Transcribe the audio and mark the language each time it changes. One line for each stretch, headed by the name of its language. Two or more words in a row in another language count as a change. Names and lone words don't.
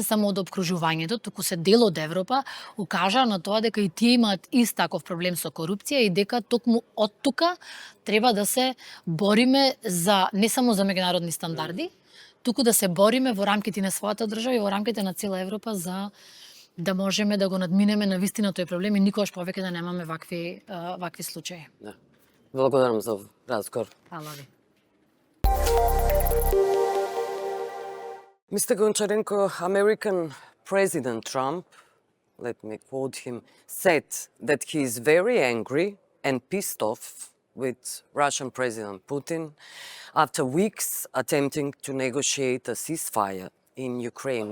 Macedonian: само од опкружувањето, туку се дел од Европа, укажаа на тоа дека и тие имаат ист таков проблем со корупција и дека токму од тука треба да се бориме не само за меѓународни стандарди, туку да се бориме во рамките на својата држава и во рамките на цела Европа за да можеме да го надминеме на вистина тој проблем и никогаш повеќе да немаме вакви случаи. Да. Благодарам за разговор.
Croatian: Hvala vi.
English: Mr. Goncharenko, American President Trump, let me quote him, said that he is very angry and pissed off with Russian President Putin after weeks attempting to negotiate a ceasefire in Ukraine.